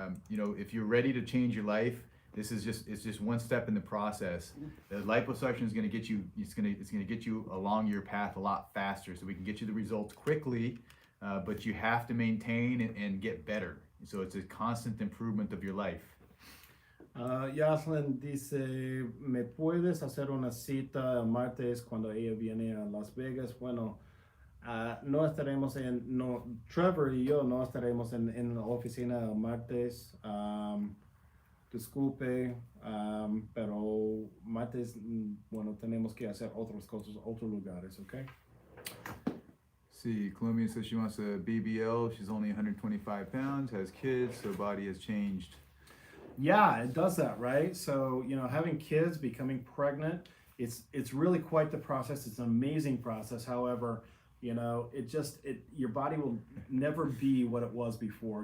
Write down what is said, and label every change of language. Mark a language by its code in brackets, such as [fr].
[en] If you're ready to change your life, it's just one step in the process. The liposuction is going to get you. It's going to get you along your path a lot faster, so we can get you the results quickly. But you have to maintain and get better. So it's a constant improvement of your life. [es] Yaslin dice, ¿me puedes hacer una cita el martes cuando ella viene a Las Vegas? Bueno, no estaremos Trevor y yo no estaremos en la oficina el martes. Disculpe, pero martes, tenemos que hacer otras cosas, otros lugares, ¿ok? [en] See, Colombian says she wants a BBL. She's only 125 pounds, has kids, so body has changed. Yeah, it does that, right? So, having kids, becoming pregnant, it's really quite the process. It's an amazing process. However, your body will never be what it was before.